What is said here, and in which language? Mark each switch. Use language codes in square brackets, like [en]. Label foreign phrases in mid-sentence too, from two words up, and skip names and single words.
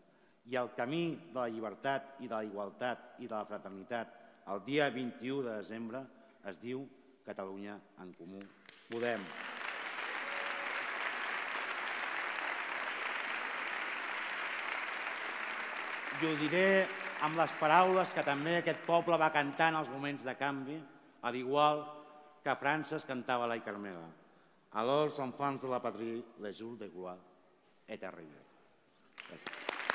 [ca] I el camí de la llibertat i de la igualtat i de la fraternitat el dia 21 de desembre es diu Catalunya en Comú Podem. I ho diré amb les paraules que també aquest poble va cantar en els moments de canvi, al igual que a França es cantava la Carmela. [fr] Alors, els enfants de la patrie, les jours de gloire est arrivé. [ca] Gràcies.